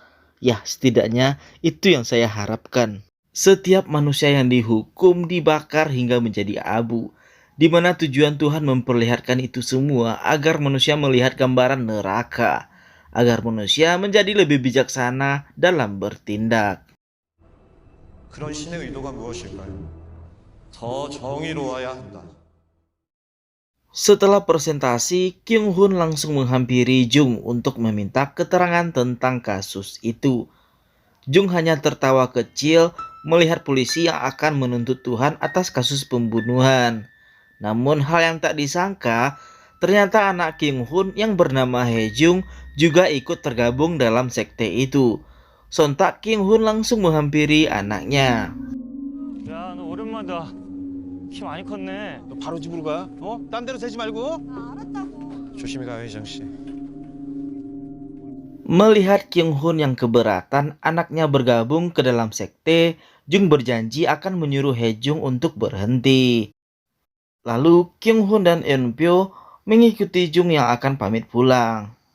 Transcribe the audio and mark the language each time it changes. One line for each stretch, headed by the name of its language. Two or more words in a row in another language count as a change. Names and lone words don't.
Indonesian: Ya, setidaknya itu yang saya harapkan. Setiap manusia yang dihukum dibakar hingga menjadi abu, di mana tujuan Tuhan memperlihatkan itu semua agar manusia melihat gambaran neraka, agar manusia menjadi lebih bijaksana dalam bertindak.
Korean: 그런 신의 의도가 무엇일까요? 더 정의로워야 한다.
Indonesian: Setelah presentasi, Kyung Hun langsung menghampiri Jung untuk meminta keterangan tentang kasus itu. Jung hanya tertawa kecil melihat polisi yang akan menuntut Tuhan atas kasus pembunuhan. Namun hal yang tak disangka, ternyata anak Kyung Hun yang bernama Hae Jung juga ikut tergabung dalam sekte itu. Sontak Kyung Hun langsung menghampiri anaknya.
Korean: 야, 너 오랜만이다. 키 많이 컸네. 너 바로 집으로 가. 딴 데로 새지 말고. 조심히 가요, 희정 씨.
Indonesian: Melihat Kyung Hun yang keberatan anaknya bergabung ke dalam sekte, Jung berjanji akan menyuruh Hae Jung untuk berhenti. Lalu Kyung Hun dan Eun Pyo mengikuti Jung yang akan pamit pulang.